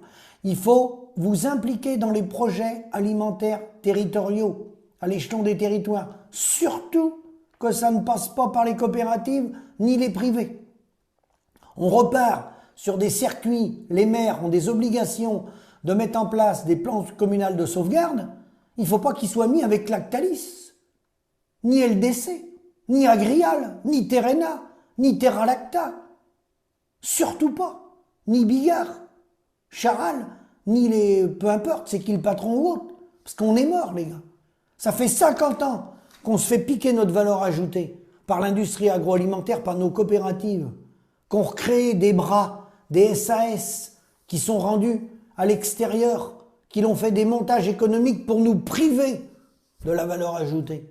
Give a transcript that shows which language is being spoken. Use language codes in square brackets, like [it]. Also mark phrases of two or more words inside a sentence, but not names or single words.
[fr] Il faut vous impliquer dans les projets alimentaires territoriaux, à l'échelon des territoires. Surtout que ça ne passe pas par les coopératives ni les privés. On repart sur des circuits, les maires ont des obligations de mettre en place des plans communaux de sauvegarde. Il ne faut pas qu'ils soient mis avec Lactalis, ni LDC, ni Agrial, ni Terrena, ni Terralacta. Surtout pas. Ni Bigard, Charal, ni les... peu importe, c'est qui le patron ou autre. Parce qu'on est mort, les gars. Ça fait 50 ans qu'on se fait piquer notre valeur ajoutée par l'industrie agroalimentaire, par nos coopératives, qu'on recrée des bras, des SAS qui sont rendus à l'extérieur, qui l'ont fait des montages économiques pour nous priver de la valeur ajoutée.